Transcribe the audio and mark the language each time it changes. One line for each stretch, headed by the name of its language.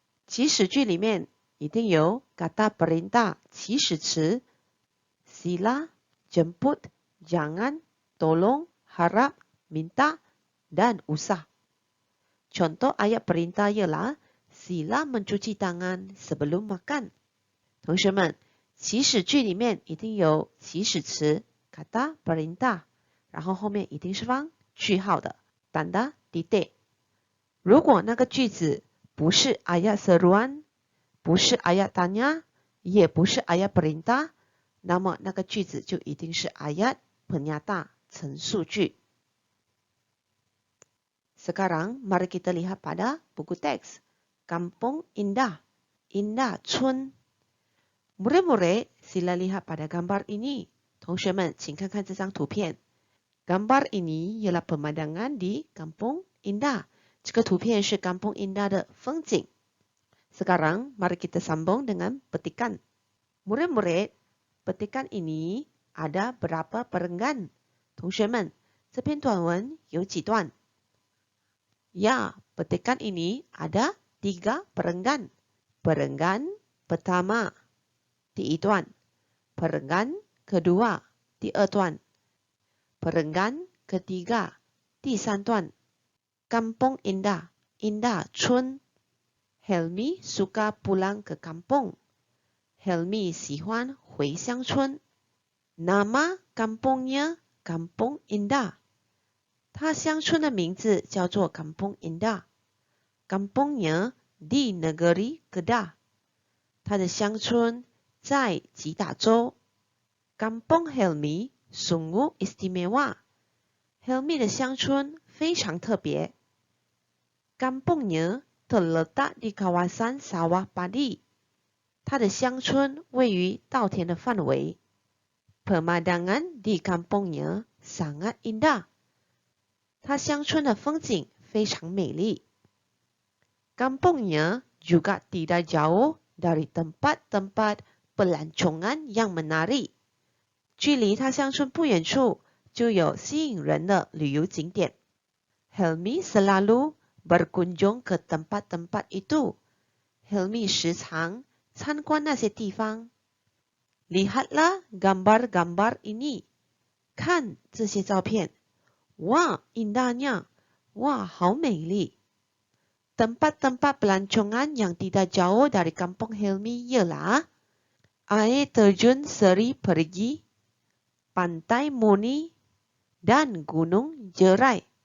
Chinese: 祈使句里面一定有 kata perintah 祈使词 sila, jemput, jangan, tolong, harap, minta, dan usah.
Malay: Contoh ayat perintah ialah sila mencuci tangan sebelum makan.
Chinese: 同学们，祈使句里面一定有祈使词 kata perintah， 然后后面一定是放句号的 tanda titik。如果那个句子不是 ayat seruan， 不是 ayat tanya， 也不是 ayat perintah， 那么那个句子就一定是 ayat penyata 陈述句。
Malay: Sekarang, mari kita lihat pada buku teks. Kampung Indah, Indah Chun. Murid-murid, sila lihat pada gambar ini.
Chinese: 同学们，请看看这张图片。
Malay: Gambar ini ialah pemandangan di Kampung Indah.
Chinese: 这个图片是 Kampung Indah 的风景。
Malay: Sekarang, mari kita sambung dengan petikan. Murid-murid, petikan ini ada berapa perenggan?
Chinese: 同学们，这篇短文有几段？
Malay: Ya, petikan ini ada 3 perenggan. Perenggan pertama, 第一段. Perenggan kedua, 第二段. Perenggan ketiga, 第三段. Kampung Indah, Indah Chun. Helmi suka pulang ke kampung. Helmi
Chinese: 喜欢回乡村.
Malay: Nama kampungnya Kampung Indah.
Chinese: 他乡村的名字叫做 Kampung Indah.
Malay: Kampungnya di negeri Kedah.
Chinese: 他的乡村在吉打州。
Malay: Kampung Helmi sungguh istimewa.
Chinese: Helmi 的乡村非常特别。
Malay: Kampungnya terletak di kawasan sawah padi.
Chinese: 它的乡村位于稻田的范围。
Malay: Pemandangan di kampungnya sangat indah.
Chinese: 它乡村的风景非常美丽。
Malay: Kampungnya juga tidak jauh dari tempat-tempat pelancongan yang menarik.
Chinese: 距离它乡村不远处就有吸引人的旅游景点。
Malay: Helmi selalu berkunjung ke tempat-tempat itu.
Chinese: Helmi 时常参观那些地方。
Malay: Lihatlah gambar-gambar ini.
Chinese: 看这些照片。
Malay: 哇 indahnya.
Chinese: 哇，好美丽。
Malay: Tempat-tempat pelancongan yang tidak jauh dari Kampung Helmi ialah Air Terjun Seri Perigi, Pantai Muni, dan Gunung Jerai。